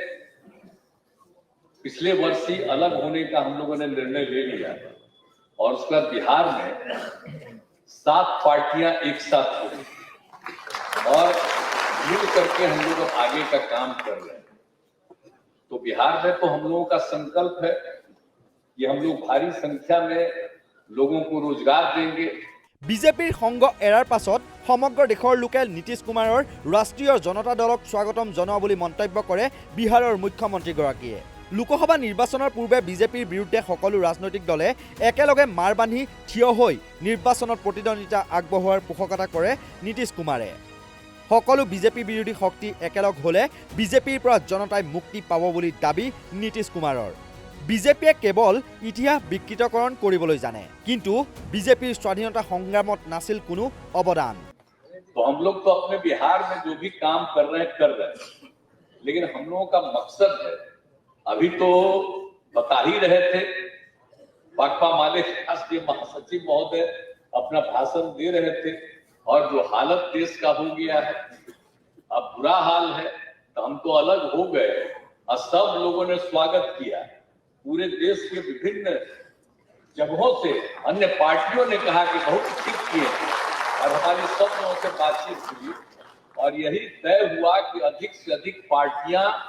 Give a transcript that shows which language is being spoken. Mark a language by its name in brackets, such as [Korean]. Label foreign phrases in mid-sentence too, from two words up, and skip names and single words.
[Hindi] पिछले वर्ष ही अलग होने का हम लोगों ने निर्णय ले लिया और उसका बिहार में 7 पार्टियां एक साथ हुई और मिल करके हम लोग आगे का काम कर रहे हैं तो बिहार में तो हम लोगों का संकल्प है कि हम लोग भारी संख्या में लोगों को रोजगार देंगे [Assamese] বিজেপিৰ সংগ এৰাৰ পাছত সমগ্ৰ দেশৰ লোকে নীতিশ কুমাৰৰ ৰাষ্ট্ৰীয় জনতা দলক স্বাগতম জনোৱা বুলি মন্তব্য কৰে বিহাৰৰ মুখ্যমন্ত্ৰীগৰাকীয়ে লোকসভা নিৰ্বাচনৰ পূৰ্বে বিজেপিৰ বিৰুদ্ধে সকলো ৰাজনৈতিক দলে একেলগে মাৰ বান্ধি থিয় হৈ নিৰ্বাচনত প্ৰতিদ্বন্দ্বিতা আগবঢ়োৱাৰ পোষকতা কৰে নীতিশ কুমাৰে সকলো বিজেপি বিৰোধী শক্তি একেলগ হলে বিজেপিৰ পৰা জনতাই মুক্তি পাব বুলি দাবী নীতিশ কুমাৰৰ বিজেপিয়ে কেৱল ইতিহাস বিকৃতকৰণ কৰিবলৈ জানে কিন্তু বিজেপিৰ স্বাধীনতা সংগ্ৰামত নাছিল কোনো অৱদান [Hindi] तो हम लोग तो अपने बिहार में जो भी काम कर रहे हैं लेकिन हम लोगों का मकसद है अभी तो बता ही रहे थे भाकपा माले राष्ट्रीय महासचिव महोदय अपना भाषण दे रहे थे और जो हालत देश का हो गया है अब बुरा हाल है तो हम तो अलग हो गए और सब लोगों ने स्वागत किया पूरे देश के विभिन्न जगहों से अन्य पार्टियों ने कहा कि बहुत ठीक किए और हमारी सब लोगों से बातचीत हुई और यही तय हुआ कि अधिक से अधिक पार्टियां